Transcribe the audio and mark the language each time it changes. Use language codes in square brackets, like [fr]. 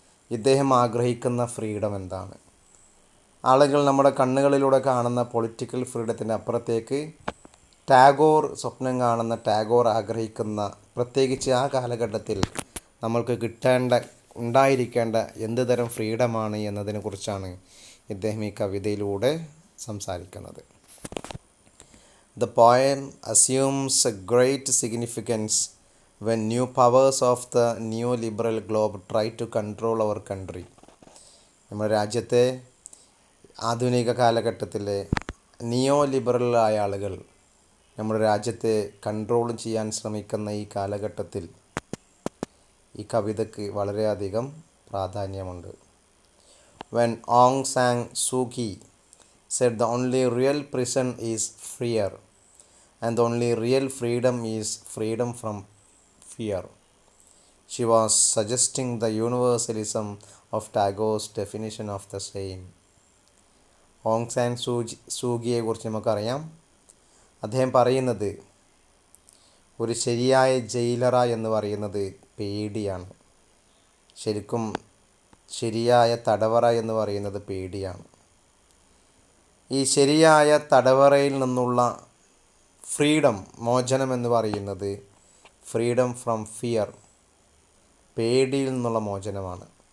[ml] ഇദ്ദേഹം ആഗ്രഹിക്കുന്ന ഫ്രീഡം എന്താണ്? ആളുകൾ നമ്മുടെ കണ്ണുകളിലൂടെ കാണുന്ന പൊളിറ്റിക്കൽ ഫ്രീഡത്തിൻ്റെ അപ്പുറത്തേക്ക് ടാഗോർ സ്വപ്നം കാണുന്ന, ടാഗോർ ആഗ്രഹിക്കുന്ന, പ്രത്യേകിച്ച് ആ കാലഘട്ടത്തിൽ നമ്മൾക്ക് ഉണ്ടായിരിക്കേണ്ട എന്ത് തരം ഫ്രീഡമാണ് എന്നതിനെക്കുറിച്ചാണ് ഇദ്ദേഹം ഈ കവിതയിലൂടെ സംസാരിക്കുന്നത്. [en] The poem assumes a great significance when new powers of the neoliberal globe try to control our country. [ml] നമ്മുടെ രാജ്യത്തെ ആധുനിക കാലഘട്ടത്തിലെ നിയോ ലിബറലായ ആളുകൾ നമ്മുടെ രാജ്യത്തെ കൺട്രോൾ ചെയ്യാൻ ശ്രമിക്കുന്ന ഈ കാലഘട്ടത്തിൽ ഈ കവിതയ്ക്ക് വളരെയധികം പ്രാധാന്യമുണ്ട്. [en] When Aung San Suu Kyi said the only real prison is fear and the only real freedom is freedom from fear, she was suggesting the universalism of Tagore's definition of the same. [ml] Aung San സൂകിയെ കുറിച്ച് നമുക്കറിയാം. അദ്ദേഹം പറയുന്നത് ഒരു ശരിയായ ജയിലറ എന്ന് പറയുന്നത് പേടിയാണ്. ശരിക്കും ശരിയായ തടവറ എന്ന് പറയുന്നത് പേടിയാണ്. ഈ ശരിയായ തടവറയിൽ നിന്നുള്ള ഫ്രീഡം, മോചനം എന്ന് പറയുന്നത് [en] freedom from fear, [ml] പേടിയിൽ നിന്നുള്ള മോചനമാണ്.